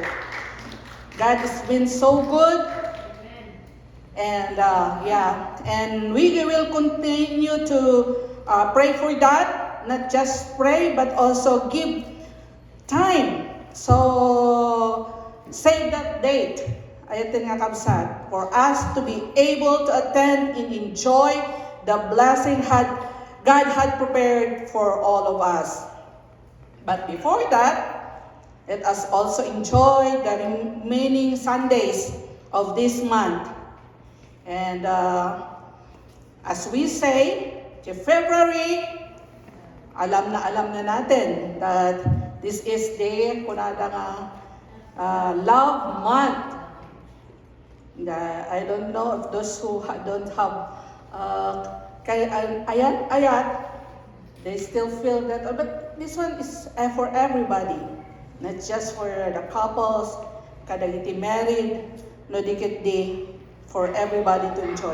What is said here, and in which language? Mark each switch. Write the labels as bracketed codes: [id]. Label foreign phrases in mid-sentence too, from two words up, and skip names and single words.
[en] God has been so good, and and we will continue to pray for that. Not just pray, but also give time. So save that date. [ilo] Ayatin nga kabsat, [en] for us to be able to attend and enjoy the blessing God had prepared for all of us. But before that, let us also enjoy the remaining Sundays of this month. And as we say, February, [tl] alam na natin [en] that this is the [ilo] kunada nga [en] love month. I don't know if those who don't have ayat, they still feel that, but this one is for everybody. Not just for the couples, kadagiti married, [ilo] no dikit di, [en] for everybody to enjoy.